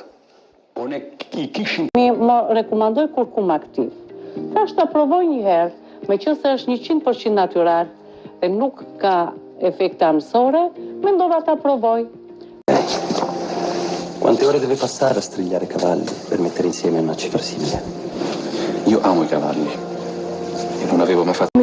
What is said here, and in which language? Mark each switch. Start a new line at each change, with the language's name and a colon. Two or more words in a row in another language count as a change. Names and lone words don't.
Albanian: Po ne I kishim... Më rekomandoj kurkum aktiv. Tash ta provoj një herë, meqense është 100% natyral dhe nuk ka efekte armësore, mendova ta provoj.
Italian: Quante ore deve passare a strigliare cavalli per mettere insieme una cifra simile? Io amo I cavalli. Non avevo mai fatto.